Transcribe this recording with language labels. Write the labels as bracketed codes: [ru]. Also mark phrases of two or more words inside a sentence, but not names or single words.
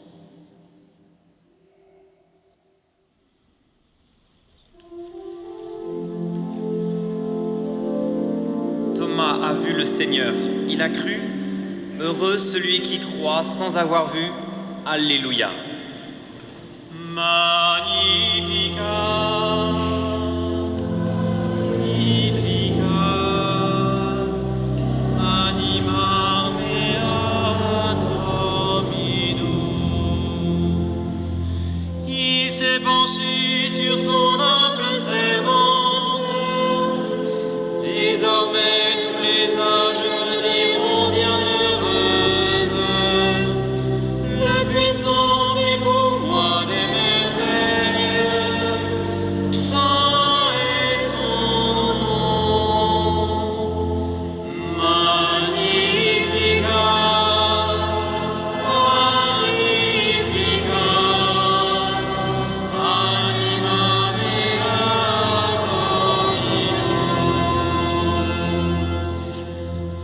[fr] Thomas a vu le Seigneur, il a cru. Heureux celui qui croit sans avoir vu. Alléluia. [la] Magnificat, magnificat, anima mea Dominum. [fr] Il s'est penché sur son humble servante. Désormais tous les âges me diront bienheureuse. Le puissant fait pour moi des merveilles. Saint est son nom. [la] Magnificat, magnificat, anima mea Dominum.